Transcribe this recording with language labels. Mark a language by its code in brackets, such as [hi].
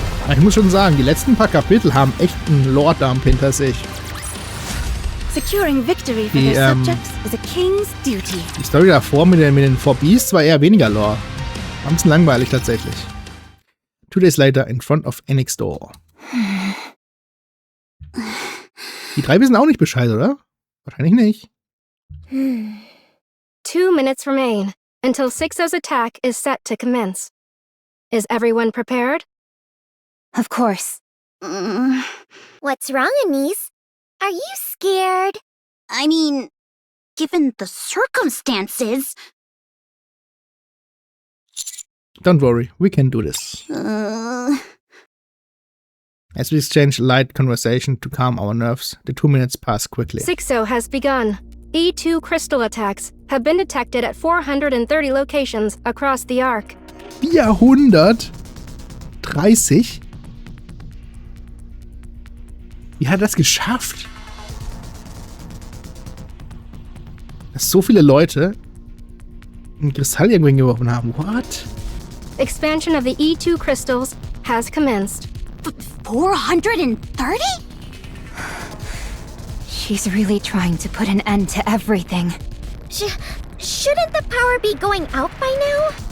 [de] Ich muss schon sagen, die letzten paar Kapitel haben echt einen Lore-Dump hinter sich. [en] Securing victory for their subjects is a king's duty. [de] Die Story davor mit den Four Beasts war eher weniger Lore. War ein bisschen langweilig tatsächlich. [en] 2 days later in front of Enick's door. [de] Die 3 wissen auch nicht Bescheid, oder? Wahrscheinlich nicht. [en] 2 minutes remain until 6-0's attack is set to commence. Is everyone prepared? Of course. What's wrong, Anise? Are you scared? I mean, given the circumstances. Don't worry, we can do this. As we exchange light conversation to calm our nerves, the 2 minutes pass quickly. 6-0 has begun. E2 crystal attacks have been detected at 430 locations across the Ark. 430? [de] Wie hat er das geschafft? Dass so viele Leute einen Kristall irgendwo hingeworfen haben. [en] What? Expansion of the E2 crystals has commenced. 430? She's really trying to put an end to everything. Shouldn't the power be going out by now?